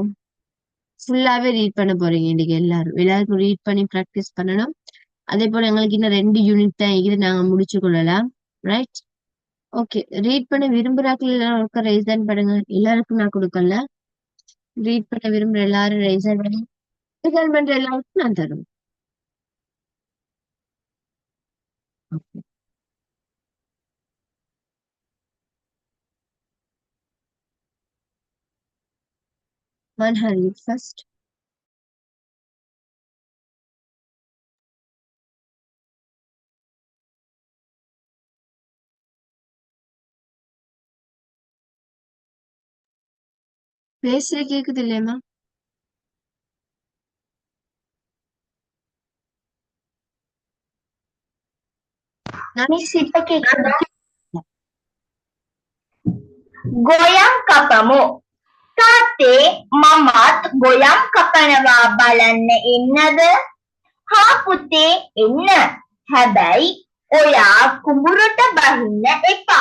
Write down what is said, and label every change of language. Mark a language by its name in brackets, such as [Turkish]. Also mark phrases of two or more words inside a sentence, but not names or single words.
[Tamil] ஃபுல்லாவே ரீட் பண்ண போறீங்க இன்னைக்கு, எல்லாருக்கும் ரீட் பண்ணி ப்ராக்டிஸ் பண்ணணும். அதே போல எங்களுக்கு இன்னும் 2 யூனிட் தான் இது, நாங்க முடிச்சு கொள்ளலாம். [English] right, okay. ரீட் பண்ண விரும்புறாக்கள் எல்லாரும் ரைஸ் தான் பண்ணுங்க. எல்லாருக்கும் நான் கொடுக்கல, ரீட் பண்ண விரும்புற எல்லாரும் ரைஸ் பண்ணி பண்ற எல்லாருக்கும் நான் தருவேன். Okay. Manha, read first. [Tamil] பேசுற கேக்குது இல்லையம்மா? Miss இப்ப கேக்குதா? [Sinhala] ගොයම් කපමු. තාත්තේ මමත් ගොයම් කපනවා බලන්න එන්නද? හා පුතේ එන්න. හැබැයි ඔයා කුඹුරට බහින්න එපා.